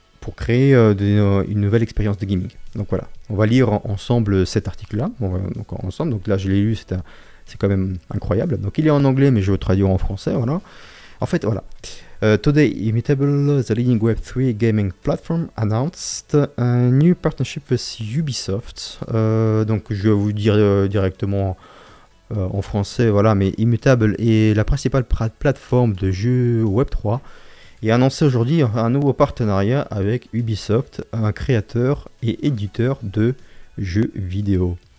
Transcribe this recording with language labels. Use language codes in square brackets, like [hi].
[fr] pour créer une nouvelle expérience de gaming. Donc voilà, on va lire ensemble cet article-là. Donc là, je l'ai lu, c'est quand même incroyable. Donc il est en anglais, mais je vais le traduire en français. Voilà. En fait, voilà. [en] Today, Immutable, the leading Web3 gaming platform, announced a new partnership with Ubisoft. [fr] Donc je vais vous dire directement en français, voilà, mais Immutable est la principale plateforme de jeux Web3 et a annoncé aujourd'hui un nouveau partenariat avec Ubisoft, un créateur et éditeur de jeux vidéo.